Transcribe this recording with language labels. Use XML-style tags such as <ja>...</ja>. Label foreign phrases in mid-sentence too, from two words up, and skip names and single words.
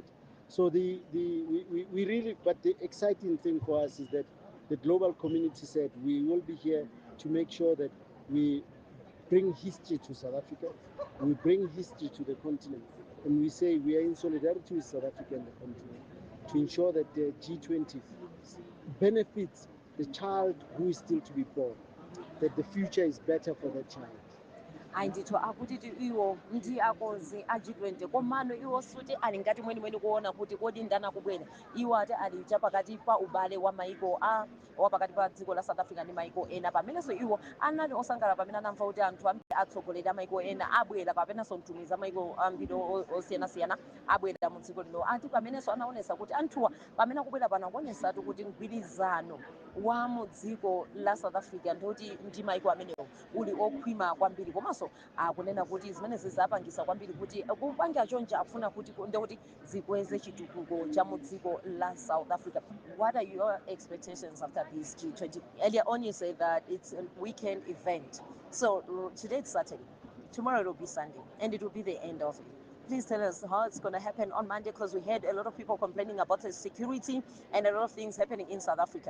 <en>So we really, but the exciting thing for us is that the global community said we will be here to make sure that we bring history to South Africa, we bring history to the continent, and we say we are in solidarity with South Africa and the continent to ensure that the G20 benefits the child who is still to be born, that the future is better for that child.</en> <ny>Andithu akuti iwo ndi akonzi a G20 komano iwo suti ali ngati mwenimweni kuona kuti kodi ndani akubwera. Iwo ati ali chapakati pa ubale wa maiko wapakati pa dziko la South Africa ndi maiko ena pamenenso iwo anali osangalala pamene anamva kuti anthu ambiri atsogoleri a maiko ena abwera kapenanso mtumizi a maiko ambiri osiyanasiyana abwera mu dziko lino. Ati pamenenso anaonesa kuti anthuwa pamene akubwera pano akuonesatu kuti mgwirizano wa mu dziko la South Africa ndi maiko amenewo uli okhwima kwambiri komanso akunena kuti zimene zizapangisa kwambiri kuti kupanga chonje akufuna kuti zikweze chitukuko cha mu dziko la South Africa.</ny> <en>What are your expectations after this G20? Earlier on you said that it's a weekend event. So today it's Saturday, tomorrow it will be Sunday, and it will be the end of it. Please tell us how it's going to happen on Monday, because we heard a lot of people complaining about the security and a lot of things happening in South Africa.</en>